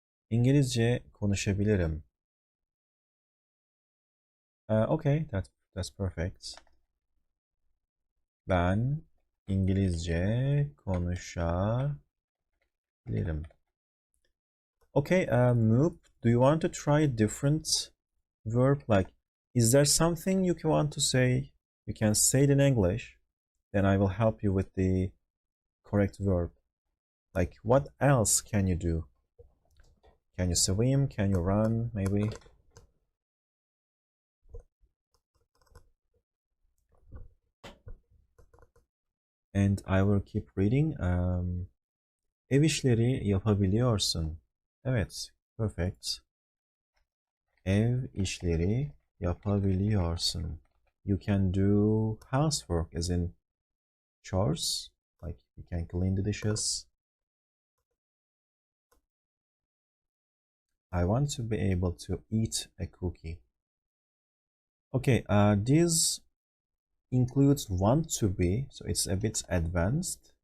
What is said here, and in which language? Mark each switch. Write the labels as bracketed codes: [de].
[tr] İngilizce konuşabilirim. [en] Okay, that's perfect. [tr] Ben İngilizce konuşabilirim. [en] Okay, Moop, do you want to try a different verb? Is there something you want to say? You can say it in English, then I will help you with the correct verb. What else can you do? Can you swim? Can you run? Maybe. And I will keep reading. [tr] Ev işleri yapabiliyorsun. Evet, perfect. Ev işleri yapabiliyorsun. [en] You can do housework, as in chores. You can clean the dishes. I want to be able to eat a cookie. Okay, this includes want to be, so it's a bit advanced.